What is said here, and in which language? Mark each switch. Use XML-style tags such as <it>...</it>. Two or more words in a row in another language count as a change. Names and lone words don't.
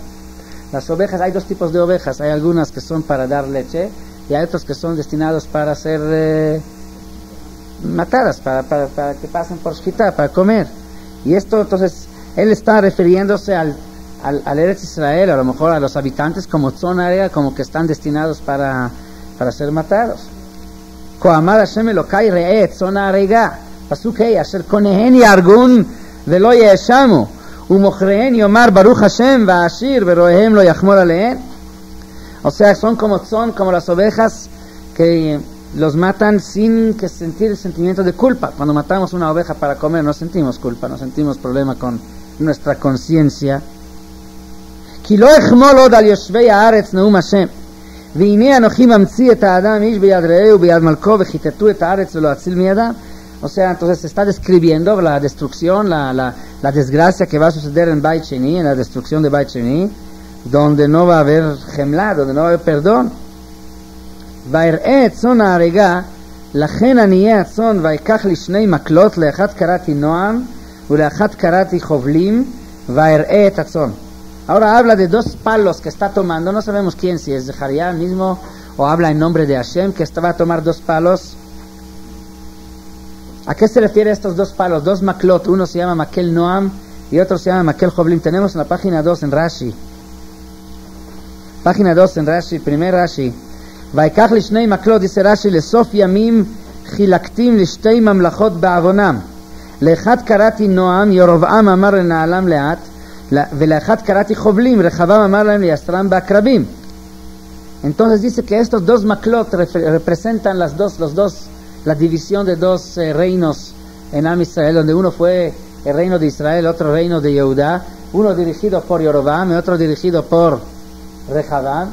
<es>Las ovejas, hay dos tipos de ovejas, hay algunas que son para dar leche y hay otros que son destinados para ser matadas, para que pasen por shkita, para comer. Y esto, entonces, él está refiriéndose al Eretz Israel, a lo mejor a los habitantes como</es> <he>צאן ההרגה,</he> <es>como que están destinados para ser matados.</es> <he>כה אמר השם אלהי רעה צאן ההרגה, פסוק ה, אשר קניהן יהרגן ולא יאשמו, ומכריהן יאמר ברוך השם ואעשר ורעיהם לא יחמול עליהן.</he> <es>O sea, son como las ovejas que los matan sin que sentir el sentimiento de culpa. Cuando matamos una oveja para comer no sentimos culpa, no sentimos problema con nuestra conciencia.</es> <he>כי לא יחמול עוד על יושבי הארץ נאום השם והנה אנוכי ממציא את האדם איש ביד רעהו ביד מלכו וכיתתו את הארץ ולא אציל מידם.</he> <es>O sea, entonces se está describiendo la destrucción, la desgracia que va a suceder en Beit Sheni, en la destrucción de Beit Sheni, donde no va a haber gemla, donde no va a haber perdón.</es> <he>ויראה את צאן ההריגה לכן עניי הצאן ויקח לי שני מקלות לאחד קראתי נועם ולאחד קראתי חובלים ויראה את הצאן.</he> <es>Ahora habla de dos palos que está tomando, no sabemos quién, si es Zacarías mismo o habla en nombre de Hashem, que va a tomar dos palos. ¿A qué se refiere estos dos palos? Dos maklot, uno se llama</es> <he>מקל נועם</he> <es>y otro se llama</es> <he>מקל חובלים.</he> <es>Tenemos en la página 2 en Rashi. Página 2 en Rashi, primer Rashi.</es> <he>ויקח לי שני מקלות, dice Rashi, לסוף ימים חילקתים לשתי ממלכות בעוונם. לאחד קראתי נועם, ירבעם אמר לנעלם לאט. ולאחד קראתי חובלים, רחבם אמר להם ליסרם בעקרבים.</he> <es>Entonces dice que estos dos maklot representan la división de dos reinos en Am Israel, donde uno fue el reino de Israel, otro reino de Yehudá, uno dirigido por Yorobam y otro dirigido por Rehabam.</es>